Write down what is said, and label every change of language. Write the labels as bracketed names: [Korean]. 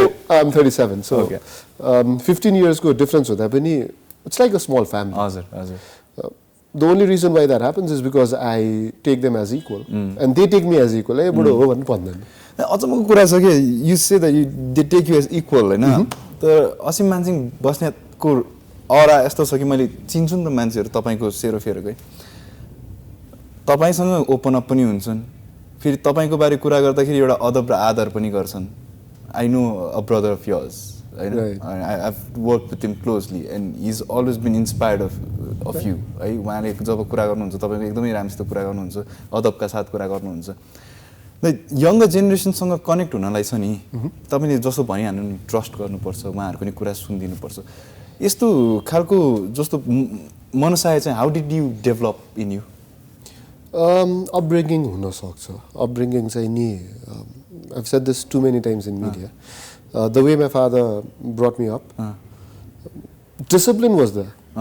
[English] I'm 37, so 15 years को difference [Nepali] होता पनि [English] it's like a small family. [Nepali] हजुर. [English] The only reason why that happens is because I take them as equal and they take me as equal. [Nepali] ए बुढो हो भन्नु भन्दैन. अचम्मको कुरा छ कि [English] you say that they take you as equal [Nepali] हैन. तर असीम मानसिंह बस्नेतको अरा यस्तो छ कि मैले चिन्छु नि त मान्छेहरु तपाईको सेरोफेरोकै. तपाईसँग ओपन अप पनि हुन्छन्. फेरि तपाईको बारे कुरा गर्दाखेरि एउटा अदब र आदर पनि गर्छन्. [English] I know a brother of yours. I've worked with him closely and he's always been inspired of you. [Nepali] है उहाँले जब कुरा गर्नुहुन्छ तपाईको एकदमै राम्रोसित कुरा गर्नुहुन्छ, अदबका साथ कुरा गर्नुहुन्छ. यंगर जेनेरेसनसँग कनेक्ट हुनलाई छ नि तपाईले जस्तो भनिहाल्नु नि ट्रस्ट गर्नुपर्छ, उहाँहरुको नि कुरा सुनिदिनुपर्छ. यस्तो खालको जस्तो मनसाय चाहिँ [English] How did you develop in you? [Nepali] Upbringing हुन सक्छ. [English] Upbringing चाहिँ नि I've said this too many times in media. The way my father brought me up, discipline was there.